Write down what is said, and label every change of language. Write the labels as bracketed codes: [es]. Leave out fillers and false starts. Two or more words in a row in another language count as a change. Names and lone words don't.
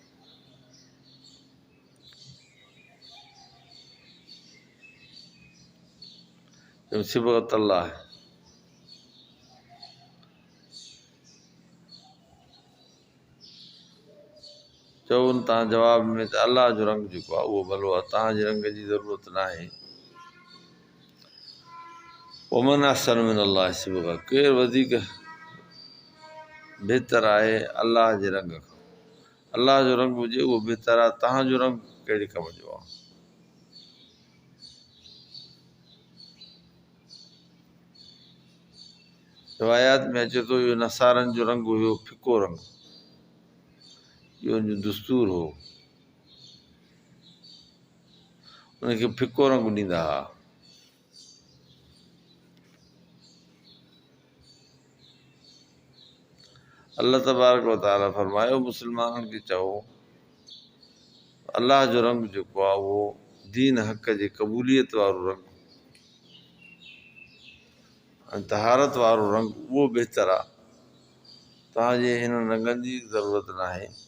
[ar] صبغة الله [sd] है चवनि तव्हां जवाब में त अलाह जो रंग जेको आहे उहो भलो आहे तव्हांजे रंग जी ज़रूरत न आहे। [ar] ومن أحسن من الله صبغة [sd] केरु वधीक बहितर आहे अलाह जे रंग खां। अलाह जो रंग हुजे उहो बहितर आहे तव्हांजो रंग कहिड़े कम जो आहे। रिवायात में अचे थो इहो नसारनि जो रंग हुयो फिको रंग इहो उनजो दस्तूर हो उनखे फिको रंग ॾींदा हुआ। [ar] الله تبارك وتعالى [sd] फरमायो मुस्लमाननि खे चओ अलाह जो रंग जेको आहे उहो दीन हक़ जे क़बूलियत वारो रंग ऐं तहारत वारो रंग उहो बहितर आहे तव्हांजे हिन रंगनि जी ज़रूरत न आहे।